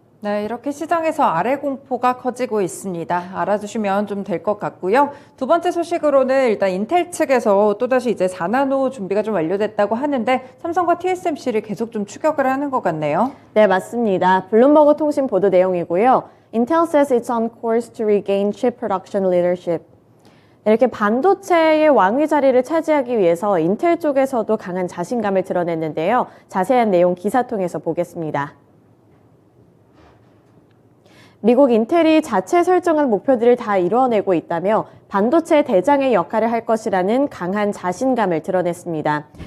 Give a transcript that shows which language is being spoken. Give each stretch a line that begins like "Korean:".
Korean: 네, 이렇게 시장에서 아래 공포가 커지고 있습니다. 알아두시면 좀 될 것 같고요. 두 번째 소식으로는 일단 인텔 측에서 또다시 이제 4나노 준비가 좀 완료됐다고 하는데 삼성과 TSMC를 계속 좀 추격을 하는 것 같네요. 네, 맞습니다. 블룸버그 통신 보도 내용이고요.
English: Intel says it's on course to regain chip production leadership.
Korean: 이렇게 반도체의 왕위 자리를 차지하기 위해서 인텔 쪽에서도 강한 자신감을 드러냈는데요. 자세한 내용 기사 통해서 보겠습니다. 미국 인텔이 자체 설정한 목표들을 다 이루어내고 있다며 반도체 대장의 역할을 할 것이라는 강한 자신감을 드러냈습니다.